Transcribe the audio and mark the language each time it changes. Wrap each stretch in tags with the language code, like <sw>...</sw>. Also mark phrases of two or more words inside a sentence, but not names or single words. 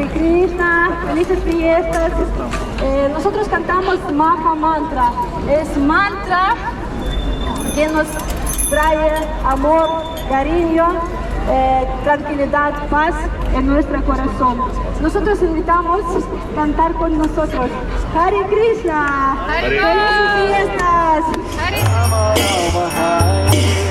<es>Krishna, felices fiestas. Nosotros cantamos Maha Mantra. Es mantra que nos trae amor, cariño, tranquilidad, paz en nuestro corazón. Nosotros invitamos a cantar con nosotros.</es> <sa>हरे कृष्ण. Hare</sa> <es>¡Felices fiestas!</es> <sa>Hare राम राम हरे</sa>